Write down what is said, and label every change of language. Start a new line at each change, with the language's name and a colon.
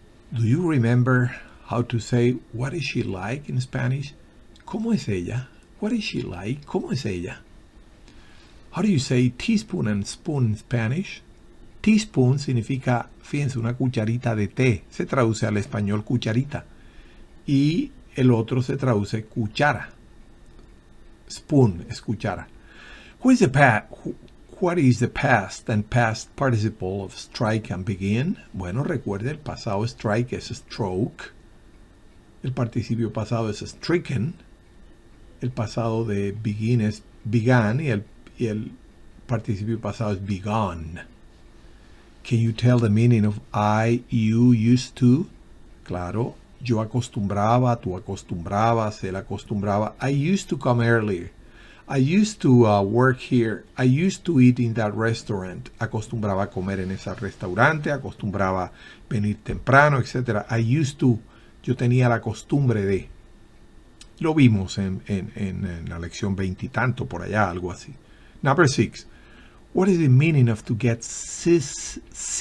English: Do you remember how to say what is she like in Spanish?
Spanish: ¿Cómo es ella?
English: What is she like? ¿Cómo es ella? How do you say teaspoon and spoon in Spanish?
Spanish: Teaspoon significa, fíjense, una cucharita de té. Se traduce al español cucharita. Y el otro se traduce cuchara. Spoon es cuchara.
English: What is the past and past participle of strike and begin?
Spanish: Bueno, recuerde, el pasado strike es stroke. El participio pasado es stricken. El pasado de begin es began y el participio pasado es begun.
English: Can you tell the meaning of I, you, used to?
Spanish: Claro, yo acostumbraba, tú acostumbrabas, él acostumbraba.
English: I used to come earlier. I used to work here. I used to eat in that restaurant.
Spanish: Acostumbraba a comer en ese restaurante, acostumbraba venir temprano, etc.
English: I used to.
Spanish: Yo tenía la costumbre de. Lo vimos en la lección 20 y tanto, por allá, algo así.
English: Number 6. What is the meaning of to get seasick?